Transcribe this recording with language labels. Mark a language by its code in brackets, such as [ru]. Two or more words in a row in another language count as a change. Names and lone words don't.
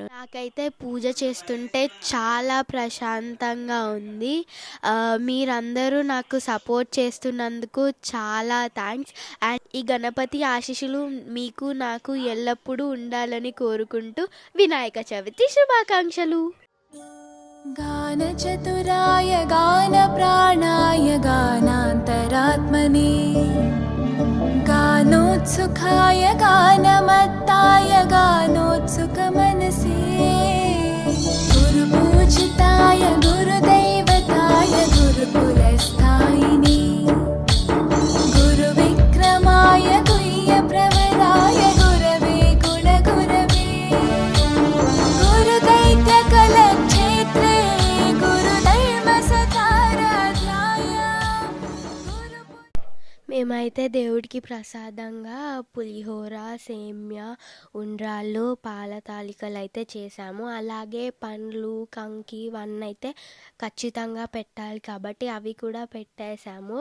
[te] నాకైతే పూజ చేస్తుంటే చాలా ప్రశాంతంగా ఉంది. మీరందరూ నాకు సపోర్ట్ చేస్తున్నందుకు చాలా థ్యాంక్స్. అండ్ ఈ గణపతి ఆశీస్సులు మీకు నాకు ఎల్లప్పుడూ ఉండాలని కోరుకుంటూ వినాయక చవితి శుభాకాంక్షలు. [sa] गानचतुराय गानप्राणाय गानान्तरात्मने गानोत्सुकाय गानमत्ताय गानोत्सुकमनसे गुरुपूजिताय गुरुदैवताय गुरुकुलस्थायिने गुरुविक्रमाय गुह्यप्रवराय गुरवे गुणगुरवे गुरुदैत्यकलक्षेत्रे [te] మేమైతే దేవుడికి ప్రసాదంగా పులిహోర, సేమ్య, ఉండ్రాళ్ళు, పాల తాలికలు అయితే చేసాము. అలాగే పండ్లు, కంకి ఇవన్నీ అయితే ఖచ్చితంగా పెట్టాలి కాబట్టి అవి కూడా పెట్టేశాము.